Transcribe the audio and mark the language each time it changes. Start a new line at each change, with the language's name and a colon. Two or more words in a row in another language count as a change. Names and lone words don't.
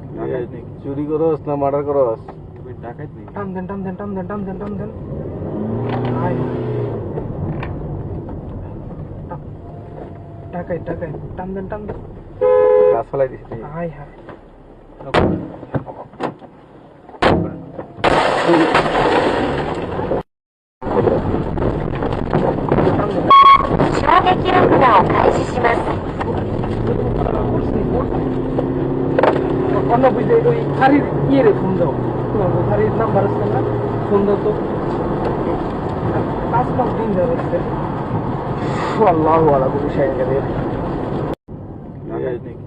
Bangla: ডাকাইত নাকি? চুরি করস না মার্ডার করস? তুমি ডাকাইত নাকি? টান দেন টান দেন টান দেন টান দেন টান দেন হাই ডাকাইত ডাকাইত টান দেন টান দেন গাছ ফেলাই দিস তুই। হাই হাই
Japanese: 衝撃爆弾を開始します。
Bangla: অন্য বুঝে ওই শাড়ির রে ফোন দাও তোমার শাড়ির নাম্বার আছে না ফোন দাও তো 5 দিন ধরে
Arabic: الله على كل شيء قدير.
Bangla: ডাকাইত নাকি?